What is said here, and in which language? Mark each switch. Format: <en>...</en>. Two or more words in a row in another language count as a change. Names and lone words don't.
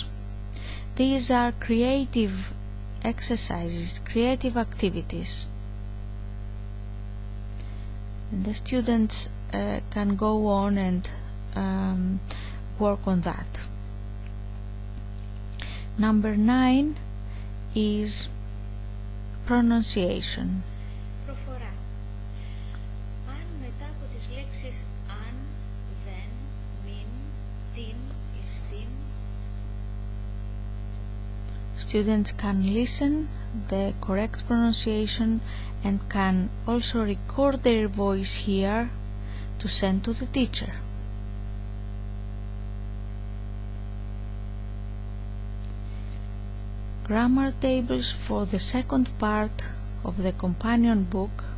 <en>These are creative exercises, creative activities, and the students can go on and work on that. Number 9 is pronunciation.</en> <el>Προφορά. Αν μετά από τις λέξεις αν, δεν, μην, την, ιστίν,</el> <en>Students can listen the correct pronunciation and can also record their voice here to send to the teacher. Grammar tables for the second part of the companion book,</en>